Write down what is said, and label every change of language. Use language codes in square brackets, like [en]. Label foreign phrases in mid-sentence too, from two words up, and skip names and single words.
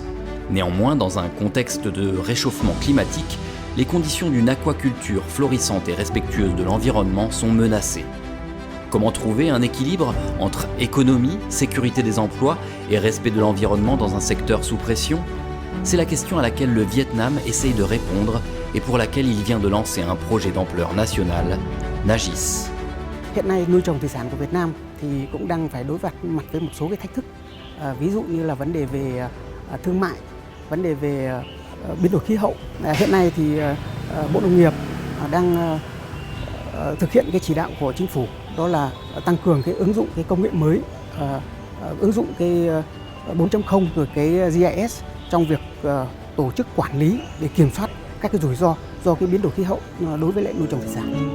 [fr] Néanmoins, dans un contexte de réchauffement climatique, les conditions d'une aquaculture florissante et respectueuse de l'environnement sont menacées. Comment trouver un équilibre entre économie, sécurité des emplois et respect de l'environnement dans un secteur sous pression ? C'est la question à laquelle le Vietnam essaye de répondre et pour laquelle il vient de lancer un projet d'ampleur nationale, Nagis. [vi] Hiện nay nuôi trồng thủy sản của Việt Nam thì cũng đang phải đối mặt với một số cái thách thức. Ví dụ như là vấn đề về thương mại, vấn đề về biến đổi khí hậu. Hiện nay thì Bộ Nông nghiệp đang thực hiện cái chỉ đạo của chính phủ, đó là tăng cường cái ứng dụng cái công nghệ mới, ứng dụng cái 4.0 rồi cái GIS trong việc tổ chức quản lý để kiểm soát các cái rủi ro do cái biến đổi khí hậu đối với lại nuôi trồng thủy sản.